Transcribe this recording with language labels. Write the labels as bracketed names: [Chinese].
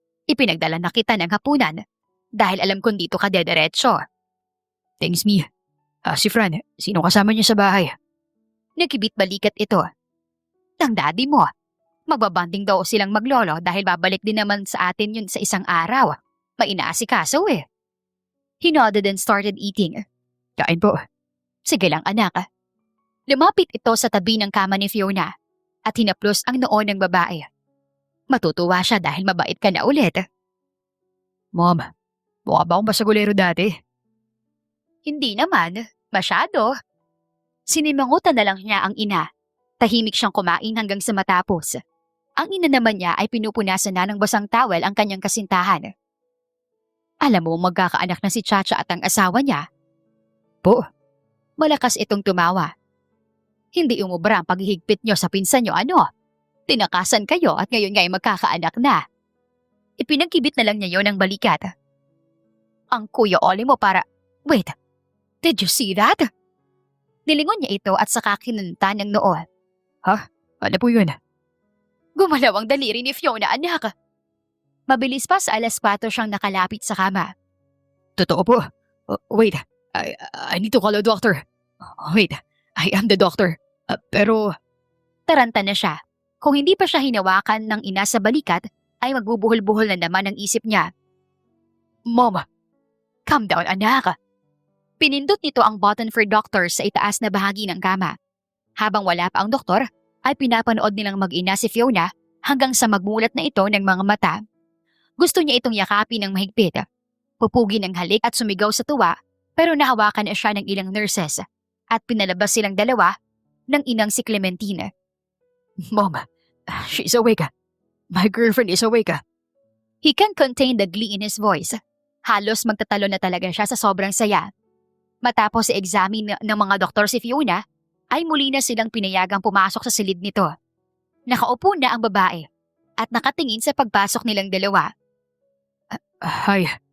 [Filipino] Ipinagdala na kita ng hapunan dahil alam kong dito ka dediretso. [English] Thanks, me. [Filipino] Si Fran, sino kasama niya sa bahay? Nagkibit balikat ito. Ang daddy mo. Magbabanding daw silang maglolo dahil babalik din naman sa atin yun sa isang araw. May inaasikaso eh. [English] He nodded and started eating. [Filipino] Kain po. Sige lang anak. Lumapit ito sa tabi ng kama ni Fiona at hinaplos ang noo ng babae. Matutuwa siya dahil mabait ka na ulit. Mom, mukha ba akong basagulero dati? Hindi naman, masyado. Sinimangutan na lang niya ang ina. Tahimik siyang kumain hanggang sa matapos. Ang ina naman niya ay pinupunasan na ng basang towel ang kanyang kasintahan. Alam mo magkakaanak na si Chacha at ang asawa niya? Po. Malakas itong tumawa. Hindi umubra ang paghihigpit niyo sa pinsan niyo ano? Tinakasan kayo at ngayon nga'y magkakaanak na. Ipinagkibit na lang niya yon ng balikat. Ang Kuya Oli mo para... [English] Wait, did you see that? [Filipino] Nilingon niya ito at saka kinunta ng noo. Ano po yun? Gumalaw ang daliri ni Fiona anak. Mabilis pa sa alas 4 siyang nakalapit sa kama. Totoo po. [English] Wait, I need to call a doctor. Wait, I am the doctor. Pero... [Filipino] Taranta na siya. Kung hindi pa siya hinawakan ng ina sa balikat, ay magbubuhol-buhol na naman ang isip niya. [English] Mom, Calm down anak. [Filipino] Pinindot nito ang button for doctor sa itaas na bahagi ng kama. Habang wala pa ang doktor, ay pinapanood nilang mag-ina si Fiona hanggang sa magmulat na ito ng mga mata. Gusto niya itong yakapin ng mahigpit. Pupugin ng halik at sumigaw sa tuwa pero nahawakan na siya ng ilang nurses at pinalabas silang dalawa ng inang si Clementine. [English] Mom, she's awake. My girlfriend is awake. He can't contain the glee in his voice. [Filipino] Halos magtatalo na talaga siya sa sobrang saya. Matapos i-examine ng mga doktor si Fiona, ay muli na silang pinayagang pumasok sa silid nito. Nakaupo na ang babae at nakatingin sa pagpasok nilang dalawa. [English] Hi.